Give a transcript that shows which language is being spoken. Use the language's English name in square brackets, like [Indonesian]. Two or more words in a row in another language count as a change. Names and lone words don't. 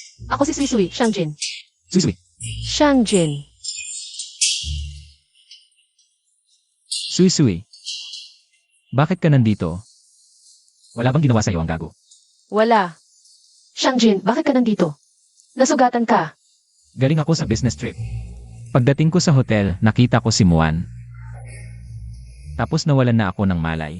[Filipino] Ako si Sui-sui, Shangjin. Sui-sui. Shangjin. Sui-sui. Bakit ka nandito? Wala bang ginawa sa'yo ang gago? Wala. Shangjin, bakit ka nandito? Nasugatan ka. Galing ako sa [English] business trip. [Filipino] Pagdating ko sa hotel, nakita ko si Muan. Tapos nawalan na ako ng malay.